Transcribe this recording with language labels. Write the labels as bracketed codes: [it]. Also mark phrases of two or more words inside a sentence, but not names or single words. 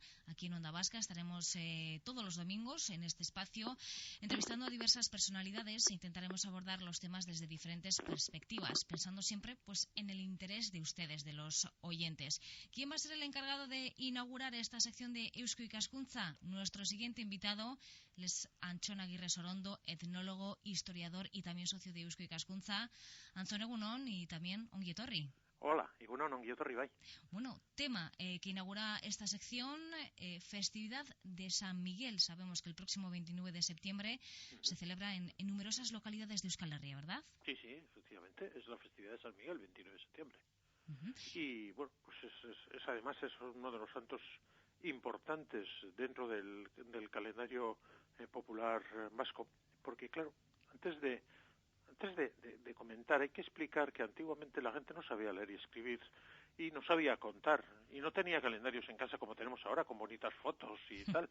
[es] Aquí en Onda Vasca estaremos todos los domingos en este espacio entrevistando a diversas personalidades e intentaremos abordar los temas desde diferentes perspectivas, pensando siempre pues en el interés de ustedes, de los oyentes. ¿Quién va a ser el encargado de inaugurar esta sección de Eusko Ikaskuntza? Nuestro siguiente invitado es Antxon Aguirre Sorondo, etnólogo, historiador y también socio de Eusko Ikaskuntza. [eu] Antxon, egunon [es] y también [eu] ongi etorri. Hola, egunon, ongi etorri bai. [es] Bueno, tema que inaugura esta sección, festividad de San Miguel. Sabemos que el próximo 29 de septiembre se celebra en numerosas localidades de Euskal Herria, ¿verdad? Sí, efectivamente, es la festividad de San Miguel, el 29 de septiembre. Y bueno, pues además es uno de los santos importantes dentro del calendario popular vasco, porque claro, antes de comentar, hay que explicar que antiguamente la gente no sabía leer y escribir y no sabía contar y no tenía calendarios en casa como tenemos ahora con bonitas fotos y tal.